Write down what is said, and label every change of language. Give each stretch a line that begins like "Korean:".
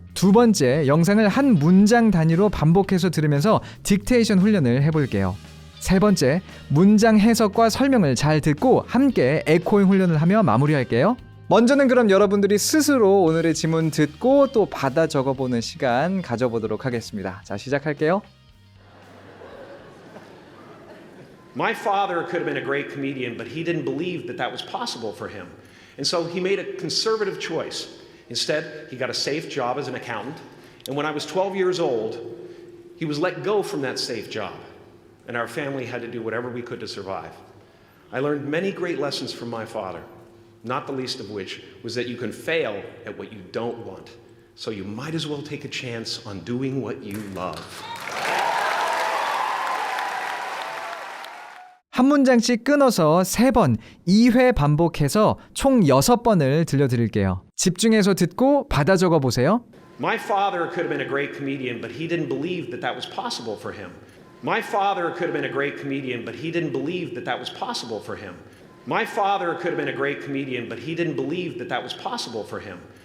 Korean: 두 번째, 영상을 한 문장 단위로 반복해서 들으면서 딕테이션 훈련을 해볼게요. 세 번째, 문장 해석과 설명을 잘 듣고 함께 에코잉 훈련을 하며 마무리할게요. 먼저는 그럼 여러분들이 스스로 오늘의 지문 듣고 또 받아 적어보는 시간 가져보도록 하겠습니다. 자, 시작할게요.
English: My father could have been a great comedian, but he didn't believe that that was possible for him. And so he made a conservative choice. Instead, he got a safe job as an accountant. And when I was 12 years old, he was let go from that safe job. And our family had to do whatever we could to survive. I learned many great lessons from my father, not the least of which was that you can fail at what you don't want. So you might as well take a chance on doing what you love.
Korean: 한 문장씩 끊어서 3번, 2회 반복해서 총 6번을 들려드릴게요. 집중해서 듣고 받아 적어보세요.
English: My father could have been a great comedian, but he didn't believe that that was possible for him. My father could have been a great comedian, but he didn't believe that that was possible for him. My father could have been a great comedian, but he didn't believe that that was possible for him.